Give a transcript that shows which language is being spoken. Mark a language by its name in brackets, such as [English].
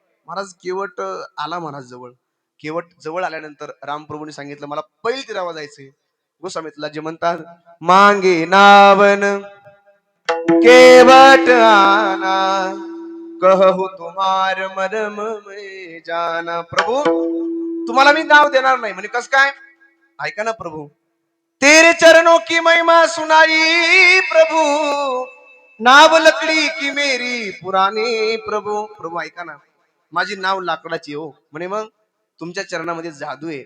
[Marathi] महाराज केवट आला महाराज जवळ. केवट जवळ आल्यानंतर रामप्रभूने सांगितलं, मला पैल तीरावर जायचंय. गोस्वामीतला जे म्हणतात, [Hindi] मांगे नावन केवट आना, कहू तुम्हार मरम में जाना. [Marathi] प्रभू तुम्हाला मी नाव देणार नाही. म्हणजे कस काय, ऐका ना प्रभू, [Hindi] तेरे चरणों की महिमा सुनाई प्रभु, नाव लकड़ी की मेरी पुरानी. [Marathi] प्रभू प्रभू ऐका ना, माझी नाव लाकडाची हो म्हणे. मग तुमच्या चरणामध्ये जादू आहे.